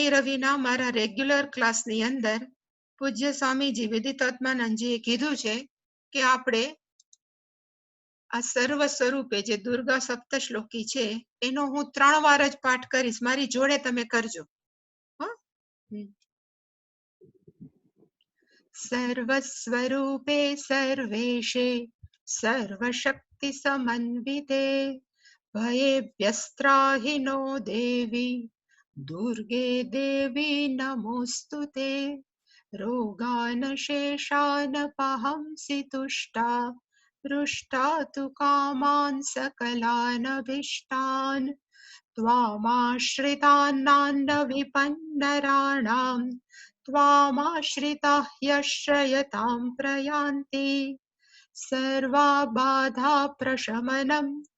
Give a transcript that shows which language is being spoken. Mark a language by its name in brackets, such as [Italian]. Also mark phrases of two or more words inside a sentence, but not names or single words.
[Gujarati] રવિના મારા રેગ્યુલર ક્લાસની અંદર પૂજ્ય સ્વામીજી વિદિતાત્માનંદજીએ કીધું છે કે આપણે આ સર્વ સ્વરૂપે જે દુર્ગા સપ્તશ્લોકી છે એનો હું 3 વાર જ પાઠ કરીશ, મારી જોડે તમે કરજો. હા. [Sanskrit] સર્વ સ્વરૂપે સર્વેશે સર્વશક્તિ સમન્વિતે ભયેભ્યસ્ત્રાહિ નો દેવી दुर्गे देवी नमोस्तुते रोगान शेषान पहंसि तुष्टा रुष्टा तु कामान् सकलानभीष्टान् त्वामाश्रितान्नान्न विपन्नराणां त्वामाश्रिताः यश्रयतां प्रयान्ति सर्वा बाधा प्रशमनं